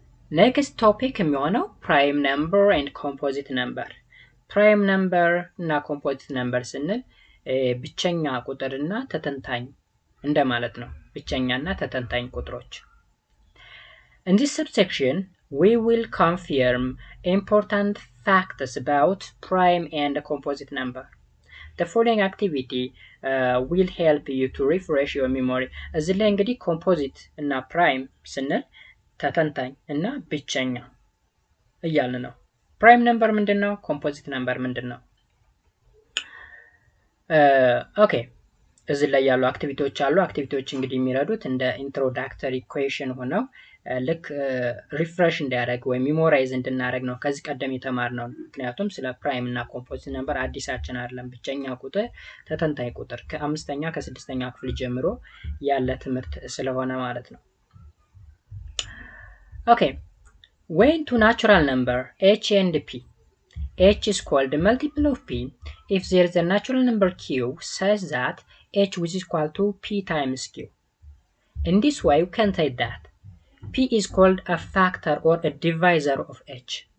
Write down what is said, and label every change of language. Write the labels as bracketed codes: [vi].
[am] ኔክስት ቶፒክ የሚሆነው ፕራይም ነምበር ኤንድ ኮምፖዚት ነምበር። ፕራይም ነምበር እና ኮምፖዚት ነምበር ስንል ብቸኛ ቁጥርና ተተንታኝ እንደማለት ነው። ብቸኛና ተተንታኝ ቁጥሮች። [en] In this subsection we will confirm important facts about prime and composite number. The following activity will help you to refresh your memory. [am] እዚህ ላይ እንግዲህ ኮምፖዚት እና ፕራይም ስንል ተተንታኝ እና ብቸኛ እያልን ነው። ፕራይም ነምበር ምንድነው? ኮምፖዚት ነምበር ምንድነው? ኦኬ እዚህ ላይ ያሉ አክቲቪቲዎች አሉ። አክቲቪቲዎች እንግዲህ የሚረዱት እንደ ኢንትሮዳክተሪ ኩዌሽን ሆነው ልክ ሪፍሬሽ እንዲያደርግ ወይ ሚሞራይዝ እንድናደርግ ነው ከዚህ ቀደም የተማርነው። ምክንያቱም ስለ ፕራይም እና ኮምፖዚት ነምበር አዲሳችን አይደለም። ብቸኛ ቁጥር፣ ተተንታኝ ቁጥር ከ5ኛ ከ6ኛ ክፍል ጀምሮ ያለ ትምህርት ስለሆነ ማለት ነው። [en] ኦኬ when two natural number h and p, h is called a multiple of p if there is a natural number q such that h which is equal to p times q. In this way you can say that p is called a factor or a divisor of h.